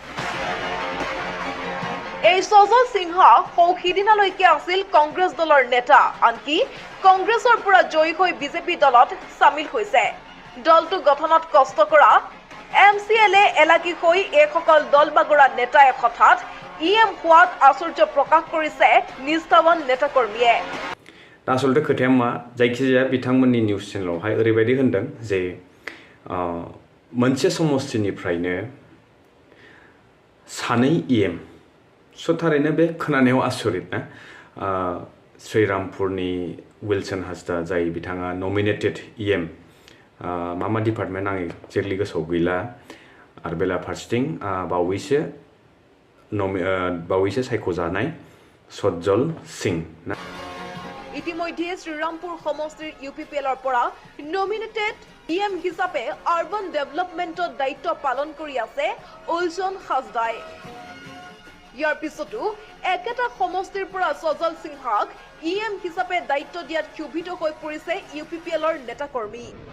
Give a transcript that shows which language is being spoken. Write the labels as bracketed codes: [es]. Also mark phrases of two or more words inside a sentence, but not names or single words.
[as] এই সজল সিংহা সৌহিদিনালৈকে আছিল কংগ্ৰেছ দলৰ নেতা আনকি কংগ্ৰেছৰ পৰা জয়ী হৈ বিজেপি দলত সামিল হৈছে দলটো গঠনত কষ্ট কৰা MCLA এলাগি হৈ একসকল দলবাগৰা নেতাই হঠাৎ EM হোৱাত আশ্চৰ্য প্ৰকাশ কৰিছে নিষ্ঠাৱান নেতাকৰ্মীয়ে [brx] आसलते खोथाया मा जायखिजाया बिथांमोननि निउस चेनेलावहाय ओरैबायदि होनदों जे मोनसे समस्थिनिफ्रायनो सानै EM स' थारैनो बे खोनानायाव आसरित ना श्रीरामपुरनि विल्सन हासदा जाय बिथाङा नमिनेटेड EM मा डिपार्टमेन्ट आं एक्जेक्टलि गोसोआव गैला आरो बेला फारसेथिं बावैसो सायख'जानाय सज्जल सिं ना [as] ইতিমধ্যে শ্ৰীৰামপুৰ সমষ্টিৰ UPPLৰ পৰা নমিনেটেড EM হিচাপে [en] urban developmentৰ [as] দায়িত্ব পালন কৰি আছে উইলছন হাজদাই ইয়াৰ পিছতো একেটা সমষ্টিৰ পৰা সজল সিংহাক EM হিচাপে দায়িত্ব দিয়াত ক্ষুভিত হৈ পৰিছে UPPLৰ নেতাকৰ্মী